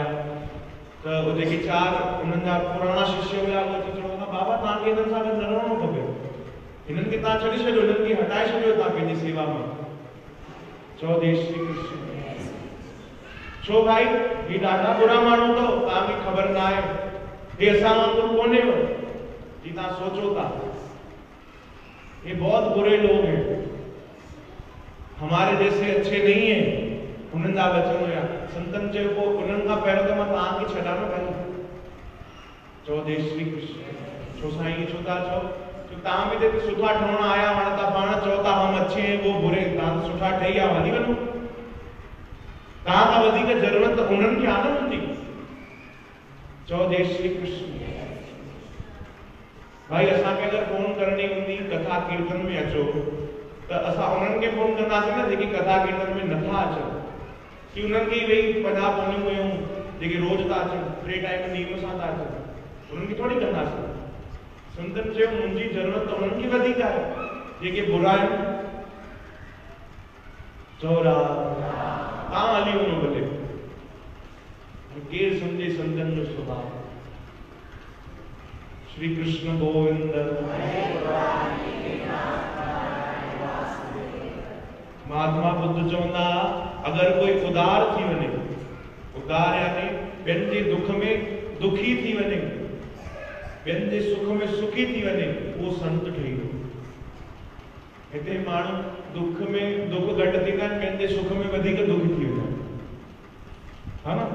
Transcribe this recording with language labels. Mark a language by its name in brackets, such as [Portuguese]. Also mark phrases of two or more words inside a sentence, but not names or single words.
[Sindhi] त उहे जेके चार उन्हनि जा पुराणा शिष्य हुया, उहे चवंदा, बाबा तव्हांखे हिननि सां गॾु न रहणो खपे, हिननि खे तव्हां छॾे छॾियो, हिननि खे हटाए छॾियो तव्हां पंहिंजी सेवा में। चओ जय श्री कृष्ण। छो भाई, ही ॾाढा बुरा माण्हू अथव, तव्हांखे ख़बर न आहे, हे असां वांगुरु कोन्हे जी तव्हां सोचो था, [Hindi] ये बहुत बुरे लोग हैं, हमारे जैसे अच्छे नहीं है। [Sindhi] उन्हनि जा वचन हुया। संतन चयो, पोइ उन्हनि खां पहिरियों त मां तव्हांखे छॾां न पंहिंजो। चओ जय श्री कृष्ण। छो साईं छो था चओ? तव्हां बि जेके सुठा ठहण आया, हाणे तव्हां पाण चओ था [Hindi] हम अच्छे हैं वो बुरे, [Sindhi] तव्हां सुठा ठही विया, हली वञो। तव्हां खां वधीक ज़रूरत उन्हनि खे आहे न हूंदी। चओ जय श्री कृष्ण। भाई असांखे अगरि फोन करणी हूंदी कथा कीर्तन में अचो, त असां उन्हनि खे फोन कंदासीं न जेके कथा कीर्तन में नथा अचनि, कि उन्हनि खे वेही 50 फोनियूं कयूं जेके रोज़ था अचनि, 3 टाइम नीम सां था अचनि, उन्हनि खे थोरी कंदासीं। संतनि चयो, मुंहिंजी ज़रूरत उन्हनि खे वधीक आहे जेके बुरा आहिनि। चओ तव्हां हली वञो भले। केरु सम्झे संतनि जो स्वभाव। श्री कृष्ण गोविंद। महात्मा बुद्ध चवंदा, अगर कोई उदार थी वञे, उदार यानी ॿियनि जे दुख में दुखी थी वञे, ॿियनि जे सुख में सुखी थी वञे, उहो संत ठही वियो। हिते माण्हू दुख में दुख घटि थींदा आहिनि, ॿियनि जे सुख में वधीक दुखी थी वेंदा आहिनि, हा न?